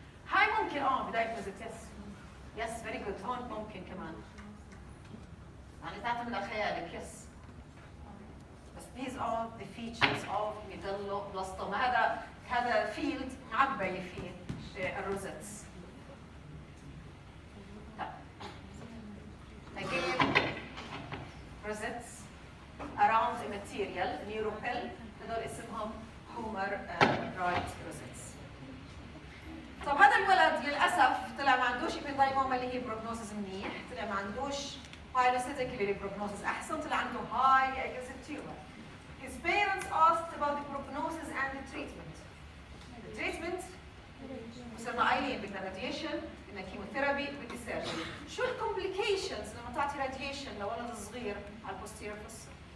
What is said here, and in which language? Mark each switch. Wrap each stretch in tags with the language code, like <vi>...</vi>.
<ar>هاي ممكن بداية روزيت.</ar> <en>Yes very good.</en> <ar>هون ممكن كمان، يعني تعتمد على خيالك.</ar> <en>Yes بس these are the features of medulloblastima.</en> <ar>هذا فيلد معبي فيه الروزيتس.</ar> <en>Again, rosettes around a material, neuropil,</en> <ar>هذول اسمهم هومر رايت روزيتس. طب هذا الولد للأسف طلع ما عندوش ابندايموما اللي هي بروجنوسيس منيح، طلع ما عندوش بايلوسيتيك اللي بروجنوسيس أحسن، طلع عنده</ar> <en>high aggressive tumor. His parents asked about the prognosis and the treatment. The treatment</en> <ar>وصرنا قايلين بدنا radiation، بدنا chemotherapy، بدنا surgery. شو الcomplications لما تعطي radiation لولد صغير على posterior fossa؟</ar>